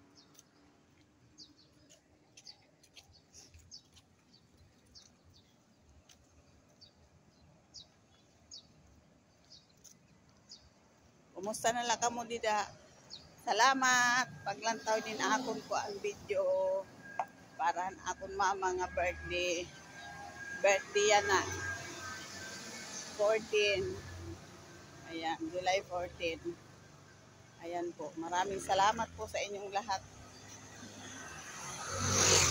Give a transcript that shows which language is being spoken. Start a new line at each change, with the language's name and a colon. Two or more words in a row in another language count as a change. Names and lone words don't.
Waray: Kumusta na lang kamo dida? Salamat. Paglantaw din akon ko ang video para akon mama nga birthday. Birthday yan na. 14.
Filipino: Ayan, July 14. Ayan po. Maraming salamat po sa inyong lahat.